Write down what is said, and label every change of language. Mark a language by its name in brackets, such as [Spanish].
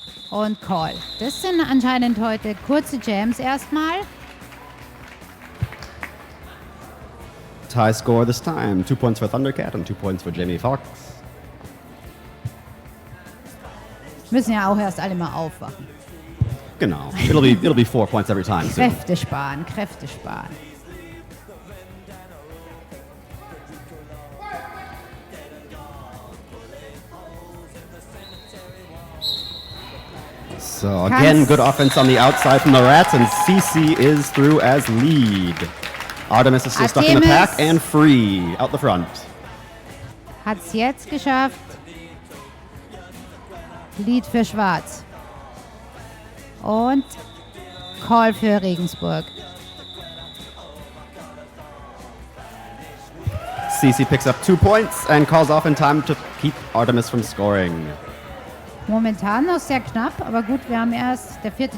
[German] Und Call. Das sind anscheinend heute kurze Jams erstmal. [English] Tie score this time. 2 points for Thundercat and 2 points for Jamie Foxx. [German] Müssen ja auch erst alle mal aufwachen. Genau. [English] It'll be 4 points every time soon. [German] Kräfte sparen, Kräfte sparen. [English] So again, good offense on the outside from the Rats, and CC is through as lead. Artemis is still stuck in the pack and free out the front. [German] Hat's jetzt geschafft. Lead für Schwarz. Und Call für Regensburg. [English] CC picks up 2 points and calls off in time to keep Artemis from scoring. [German] Momentan noch sehr knapp, aber gut, wir haben erst, der 4.